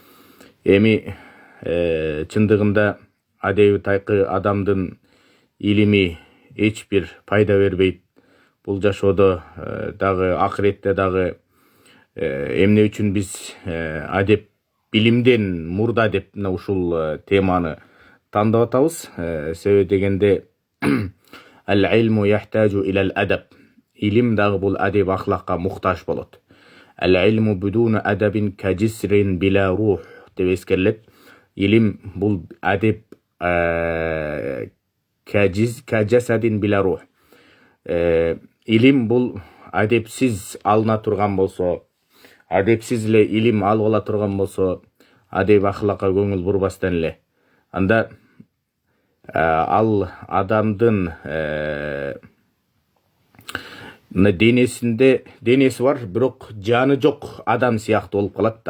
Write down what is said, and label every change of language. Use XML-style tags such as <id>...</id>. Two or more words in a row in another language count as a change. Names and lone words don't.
<ky>Чындыгында адеби тайкы адамдын илими эч бир пайда бербейт. Бул жашоодо дагы акыретте дагы эмне үчүн биз адеп билимден мурда деп ушул теманы тандап атабыз. Себеби дегенде</ky> <ar>العلم يحتاج إلى الأدب.</ar> <ky>Илим дагы бул адеп ахлакка муктаж болот.</ky> <ar>العلم بدون أدب كجسد بلا روح</ar> <ky>деп эскерилет. Илим бул адеп</ky> <ar>كالجسد بلا روح.</ar> <ky>Илим бул адепсиз алына турган болсо, адепсиз эле илим алып ала турган болсо, адеп ахлакка көңүл бурбастан эле, анда ал адамдын денеси бар, бирок жаны жок адам сыяктуу болуп калат да.</ky>